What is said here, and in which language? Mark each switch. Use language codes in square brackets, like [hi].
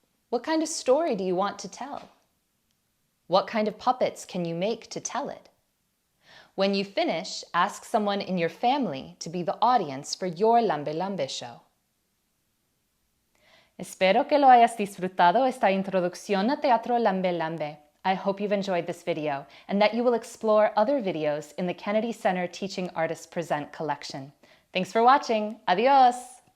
[en] What kind of story do you want to tell? What kind of puppets can you make to tell it? When you finish, ask someone in your family to be the audience for your Lambe Lambe show. [es] Espero que lo hayas disfrutado esta introducción a Teatro Lambe Lambe. [en] I hope you've enjoyed this video and that you will explore other videos in the Kennedy Center Teaching Artists Present collection. Thanks for watching. Adios!